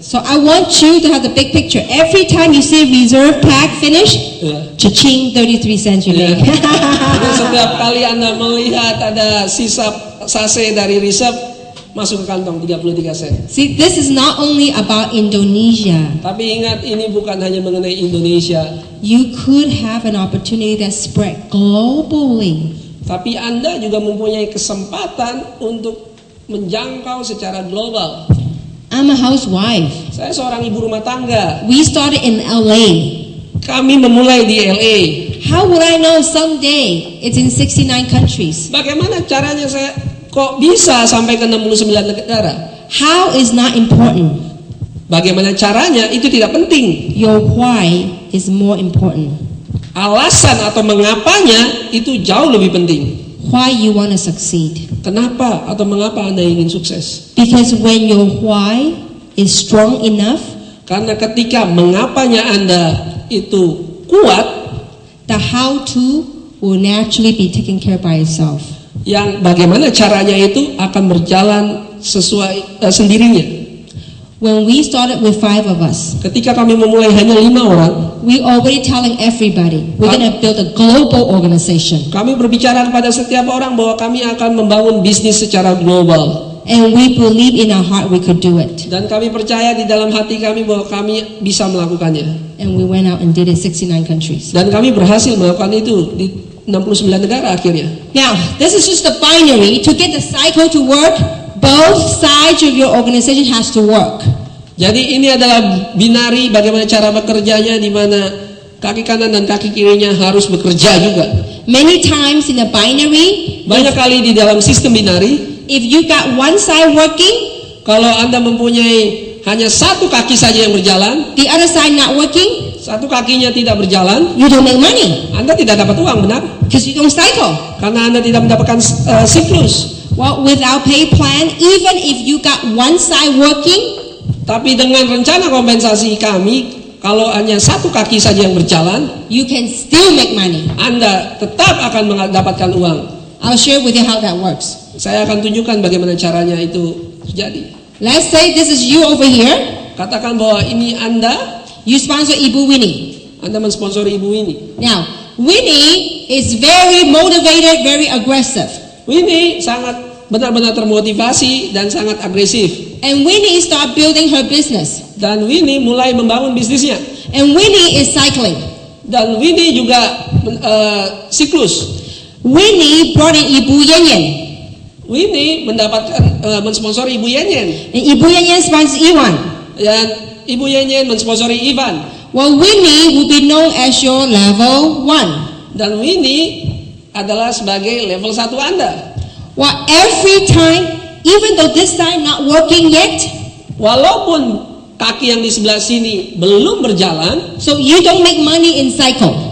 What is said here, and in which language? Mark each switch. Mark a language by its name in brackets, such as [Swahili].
[English] So I want you to have the big picture. Every time you see a reserve pack finished, cha-ching, 33 cents you make. [Indonesian] Jadi setiap kali Anda melihat ada sisa sase dari reserve, masuk ke kantong 33 sen. [English] See, this is not only about Indonesia. [Indonesian] Tapi ingat, ini bukan hanya mengenai Indonesia. [English] You could have an opportunity that spread globally. [Indonesian] Tapi Anda juga mempunyai kesempatan untuk menjangkau secara global. [English] I'm a housewife. [Indonesian] Saya seorang ibu rumah tangga. [English] We started in LA. [Indonesian] Kami memulai di LA. [English] How would I know someday it's in 69 countries? [Indonesian] Bagaimana caranya saya kok bisa sampai ke 69 negara? [English] How is not important. [Indonesian] Bagaimana caranya itu tidak penting. [English] Your why is more important. [Indonesian] Alasan atau mengapanya itu jauh lebih penting. [English] Why you want to succeed? [Indonesian] Kenapa atau mengapa Anda ingin sukses? [English] Because when your why is strong enough, [Indonesian] karena ketika mengapanya Anda itu kuat, [English] the how to will naturally be taken care by itself. [Indonesian] Yang bagaimana caranya itu akan berjalan sesuai sendirinya. [English] When we started with 5 of us, [Indonesian] ketika kami memulai hanya 5 orang, [English] we already telling everybody we're going to build a global organization. [Indonesian] Kami berbicara kepada setiap orang bahwa kami akan membangun bisnis secara global. [English] And we believe in our heart we could do it. [Indonesian] Dan kami percaya di dalam hati kami bahwa kami bisa melakukannya. [English] And we went out and did it 69 countries. [Indonesian] Dan kami berhasil melakukan itu di 69 negara akhirnya. [English] Now, this is just the binary. To get the cycle to work, both sides of your organization has to work. [Indonesian] Jadi ini adalah binari bagaimana cara bekerjanya, di mana kaki kanan dan kaki kirinya harus bekerja juga. [English] Many times in the binary, [Indonesian] Banyak kali di dalam sistem binari, [English] if you got one side working, [Indonesian] kalau Anda mempunyai hanya satu kaki saja yang berjalan, [English] the other side not working, [Indonesian] satu kakinya tidak berjalan, [English] you don't make money [Indonesian] Anda tidak dapat uang, benar? [English] because you don't cycle. [Indonesian] Karena Anda tidak mendapatkan siklus. [English] Well, with our pay plan, even if you got one side working, [Indonesian] Tapi dengan rencana kompensasi kami, kalau hanya satu kaki saja yang berjalan, [English] you can still make money. [Indonesian] Anda tetap akan mendapatkan uang. [English] I'll share with you how that works. [Indonesian] Saya akan tunjukkan bagaimana caranya itu terjadi. [English] Let's say this is you over here. [Indonesian] Katakan bahwa ini Anda [English] You sponsor Ibu Winnie. [Indonesian] Anda mensponsori Ibu Winnie. [English] Now, Winnie is very motivated, very aggressive. [Indonesian] Winnie sangat benar-benar termotivasi dan sangat agresif. [English] And Winnie start building her business. [Indonesian] Dan Winnie mulai membangun bisnisnya. [English] And Winnie is cycling. [Indonesian] Dan Winnie juga siklus. [English] Winnie brought in Ibu Yen. [Indonesian] Winnie mensponsori Ibu Yen. [English] And Ibu Yen sponsors Iwan. [Indonesian] Dan Ibu Yen mensponsori Ivan. [English] Well, Winnie will be known as your level 1. [Indonesian] Dan Winnie adalah sebagai level 1 Anda. [English] Well, every time, even though this side not working yet, [Indonesian] Walaupun kaki yang di sebelah sini belum berjalan, [English] so you don't make money in cycle.